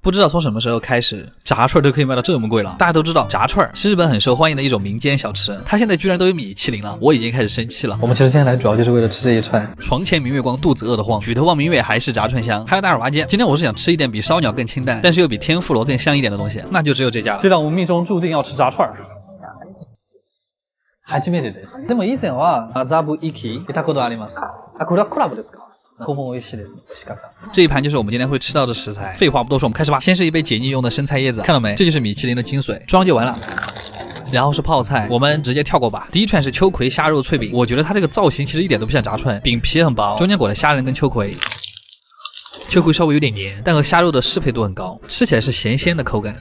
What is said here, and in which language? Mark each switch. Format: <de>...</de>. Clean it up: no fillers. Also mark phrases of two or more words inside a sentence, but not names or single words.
<zh>不知道从什么时候开始，炸串都可以卖到这么贵了。大家都知道，炸串是日本很受欢迎的一种民间小吃，它现在居然都有米其林了，我已经开始生气了。我们其实今天来主要就是为了吃这一串。床前明月光，肚子饿得慌，举头望明月，还是炸串香。Hello， 大家好，今天我是想吃一点比烧鸟更清淡，但是又比天妇罗更香一点的东西，那就只有这家了。这让我们命中注定要吃炸串。</zh> <ja>初めてです。でも以前は麻布行き行ったことあります。これはコラボですか？ここも美味しいですね。美味しかった。</ja> <zh>这一盘就是我们今天会吃到的食材。废话不多说，我们开始吧。先是一杯解腻用的生菜叶子，看到没？这就是米其林的精髓，装就完了。然后是泡菜，我们直接跳过吧。第一串是秋葵虾肉脆饼，我觉得它这个造型其实一点都不像炸串，饼皮很薄，中间裹了虾仁跟秋葵。秋葵稍微有点黏，但和虾肉的适配度很高，吃起来是咸鲜的口感。</zh>